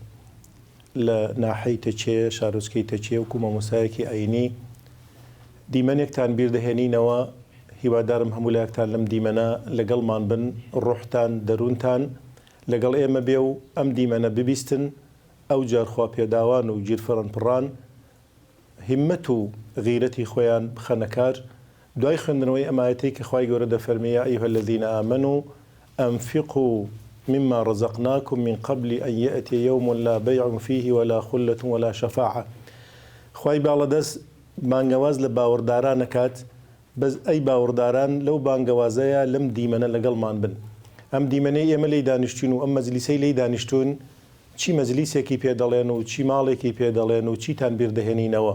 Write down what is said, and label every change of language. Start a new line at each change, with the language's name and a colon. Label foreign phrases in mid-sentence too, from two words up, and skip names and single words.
Central Kurdish: لە ناحەی تەچێ شارۆچکەی تەچێ و مامۆستایەکی ئاینی دیمەنێکتان بیردەهێنینەوە هیوادارم هەموو لایەکتان لەم دیمەنە لەگەڵمان بن ڕوحتان دەروونتان لەگەڵ ئێمە بێ و ئەم دیمەنە ببیستن ئەو جار خوا پێداوان و گیرفەڕەن پڕان هیممەت و غیرەتی خۆیان بخەنەکار دوای خوێندنەوەی ئەمایەتەی کە خوای گەورە دەفەرمێیە
Arabic: ئەیها الذین آمنوا أنفقوا مما رزقناكم من قبل أن يأتي يوم لا بيع فيه ولا خلة ولا شفاعة
Central Kurdish: خوای باڵەدەست بانگەواز لە باوەڕداران نەکات بەس ئەی باوەڕداران لەو بانگەوازەیە لەم دیمەنە لەگەڵمان بن ئەم دیمەنەی ئێمە لی دانیشتوین و ئەم مەجلیسەی لی دانیشتوون چی مەجلیسێکی پێ دەڵێن و چی ماڵێکی پێ دەڵێن و چیتان بیردەهێنینەوە